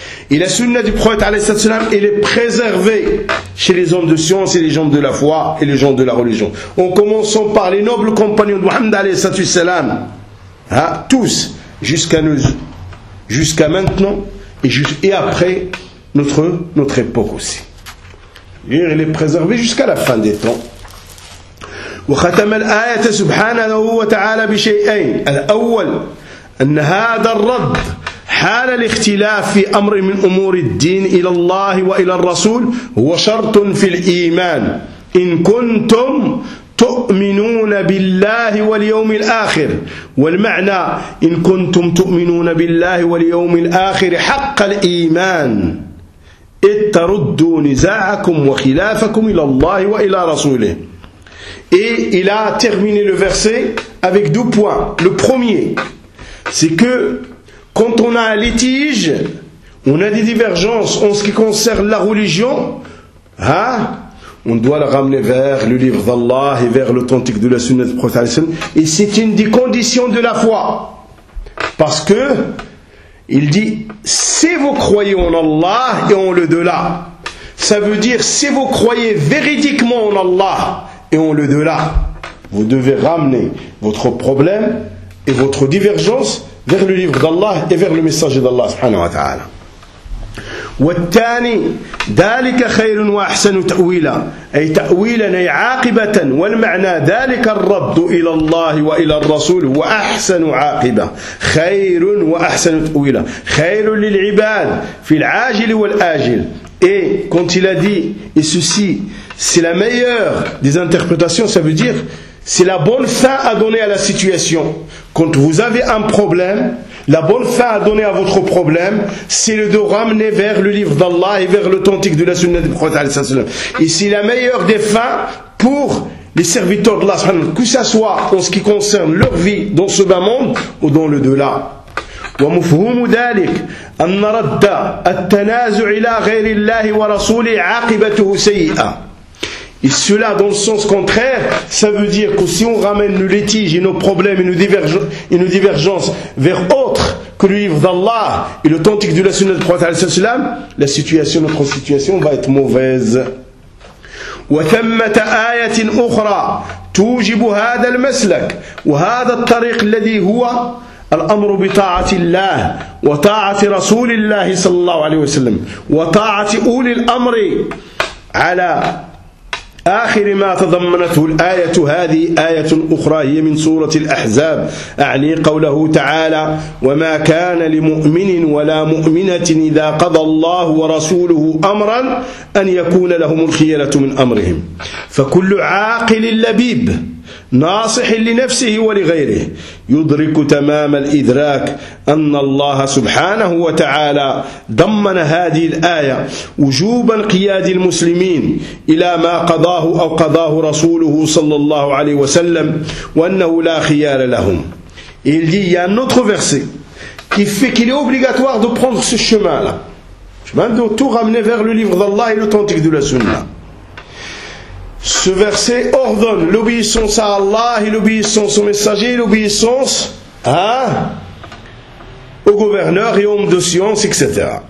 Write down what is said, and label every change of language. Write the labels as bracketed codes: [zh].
[fr] Et la sunna du prophète alayhi sallam, elle est préservée chez les hommes de science et les gens de la foi et les gens de la religion. En commençant par les nobles compagnons de Muhammad alayhi sallam, hein, tous, jusqu'à nous, jusqu'à maintenant, et après notre époque aussi. Et elle est préservée jusqu'à la fin des temps. [ar] وختم الآية سبحانه وتعالى بشيئين. الأول أن هذا الرد حال الاختلاف في أمر من أمور الدين إلى الله وإلى الرسول هو شرط في الإيمان إن كنتم تؤمنون بالله واليوم الآخر. والمعنى إن كنتم تؤمنون بالله واليوم الآخر حق الإيمان إذ تردوا نزاعكم وخلافكم إلى الله وإلى رسوله. [fr] Et il a terminé le verset avec deux points. Le premier, c'est que quand on a un litige, on a des divergences en ce qui concerne la religion, hein, on doit la ramener vers le livre d'Allah et vers l'authentique de la sunna du prophète. Et c'est une des conditions de la foi. Parce que, il dit, si vous croyez en Allah et en l'au-delà, ça veut dire, si vous croyez véridiquement en Allah et en l'au-delà, vous devez ramener votre problème et votre divergence vers le livre d'Allah et vers le messager d'Allah subhanahu wa ta'ala. [ar] والثاني ذلك خير واحسن تاويلا اي تاويلا اي عاقبه والمعنى ذلك الرد الى الله والى الرسول هو احسن عاقبه خير واحسن تاويلا خير للعباد في العاجل والاجل. [fr] Et quand il a dit, et ceci c'est la meilleure des interprétations, ça veut dire c'est la bonne fin à donner à la situation. Quand vous avez un problème, la bonne fin à donner à votre problème, c'est de ramener vers le livre d'Allah et vers l'authentique de la sunna du prophète. Et c'est la meilleure des fins pour les serviteurs de l'Allah, que ce soit en ce qui concerne leur vie dans ce bas monde ou dans le delà. [ar] ومفهوم ذلك أن رد التنازع إلى غير الله ورسوله عاقبته سيئة. [fr] Et cela dans le sens contraire, ça veut dire que si on ramène nos litiges et nos problèmes et nos divergences vers autre que le livre d'Allah et l'authentique de la sunna du prophète sallallahu alayhi wa sallam, la situation, notre situation va être mauvaise. [ar] وثمة آية أخرى توجب هذا المسلك وهذا الطريق الذي هو الأمر بطاعة الله وطاعة رسول الله صلى الله عليه وسلم وطاعة أولي الأمر على آخر ما تضمنته الآية هذه آية أخرى هي من سورة الأحزاب أعني قوله تعالى وما كان لمؤمن ولا مؤمنة إذا قضى الله ورسوله أمرا أن يكون لهم الخيرة من أمرهم فكل عاقل لبيب ناصح لنفسه ولغيره يدرك تمام الإدراك أن الله سبحانه وتعالى ضمن هذه الآية وجوب انقياد المسلمين إلى ما قضاه أو قضاه رسوله صلى الله عليه وسلم وأنه لا خيار لهم. [fr] Il dit, il y a un autre verset qui fait qu'il est obligatoire de prendre ce chemin-là. Chemin de tout ramener vers le livre d'Allah et l'authentique de la Sunna. Ce verset ordonne l'obéissance à Allah et l'obéissance au messager et l'obéissance à, au gouverneur et aux hommes de science, etc.